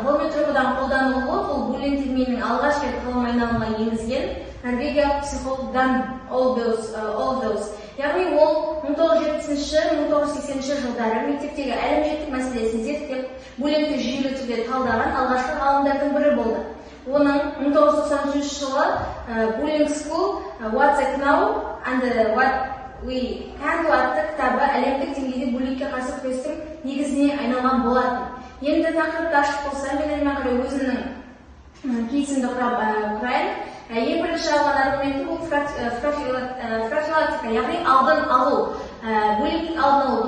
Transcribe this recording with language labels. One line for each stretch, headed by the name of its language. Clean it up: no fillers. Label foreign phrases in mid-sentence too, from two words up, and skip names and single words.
Kazakh: Ғылыми тұрғыдан қолданылуы бұл буллинг терминінің алғаш рет ғылым айналымға енгізген норвегиялық психолог Дан Олдоус. Яғни ол 1970-1980 жылдары мектептегі әлімжеттік мәселесін зерттеп, буллингті жүйелі түрде талдаған алғашқы ғалымдардың бірі болды. Оның 1993 жылы Bullying School, What's It Now and What We Can Do атты кітабы әлемдік деңгейде буллингке қарсы күрестің негізіне айналған болатын. Енді тақырыпты ашып болсам, мен әрмен қарай өзімнің кейсімді құрайын. Ең бірінші алған аргументі бұл профилактика, яғни алдын алу, буллингтің алдын алу.